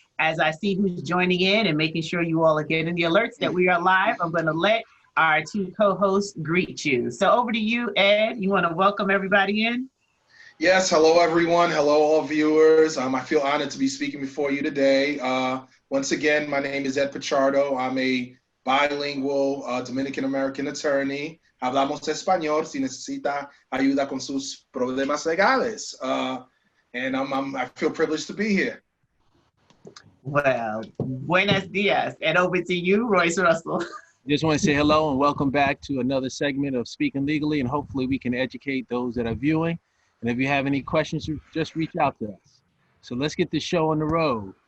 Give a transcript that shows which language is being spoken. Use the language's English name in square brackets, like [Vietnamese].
[English] As I see who's joining in and making sure you all are getting the alerts that we are live, I'm going to let our two co-hosts greet you. So over to you, Ed. You want to welcome everybody in? Yes, hello everyone. Hello all viewers. I feel honored to be speaking before you today. Once again, my name is Ed Pichardo. I'm a bilingual Dominican American attorney. [Spanish] Hablamos español si necesita ayuda con sus problemas legales. [English] And I feel privileged to be here. [Spanish] Well, buenos dias. [English] And over to you, Royce Russell. Just want to say hello and welcome back to another segment of Speaking Legally, and hopefully we can educate those that are viewing. And if you have any questions, just reach out to us. So let's get the show on the road.